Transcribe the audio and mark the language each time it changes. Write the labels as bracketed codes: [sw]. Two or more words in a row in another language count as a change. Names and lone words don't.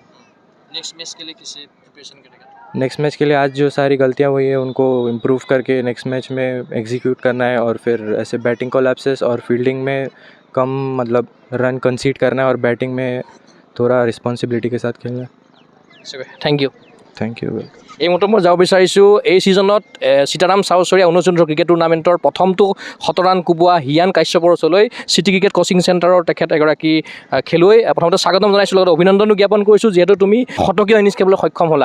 [en] next match [hi] के लिए किसे प्रिपरेशन करेगा? [en] next match [hi] के लिए आज जो सारी गलतियाँ हुई हैं उनको इम्प्रूव करके [en] next match [hi] में एग्जीक्यूट करना है, और फिर ऐसे [en] batting collapses [hi] और फील्डिंग में कम मतलब [en] run concede [hi] करना है, और बैटिंग में थोड़ा रिस्पॉन्सिबिलिटी के साथ खेलना है। [en] thank you. thank you. [as] এই মুহূৰ্তত মই যাব বিচাৰিছোঁ এই ছিজনত সীতাৰাম চাউচৰীয়া ঊনৈছ ক্ৰিকেট টুৰ্ণামেণ্টৰ প্ৰথমটো শতৰান কোবোৱা হিয়ান কাশ্যপৰ ওচৰলৈ চিটি ক্ৰিকেট কোচিং চেণ্টাৰৰ তেখেত এগৰাকী খেলুৱৈ। প্ৰথমতে স্বাগতম জনাইছোঁ, লগতে অভিনন্দনো জ্ঞাপন কৰিছোঁ যিহেতু তুমি শতকীয় ইনিংছ খেলিবলৈ সক্ষম হ'লা।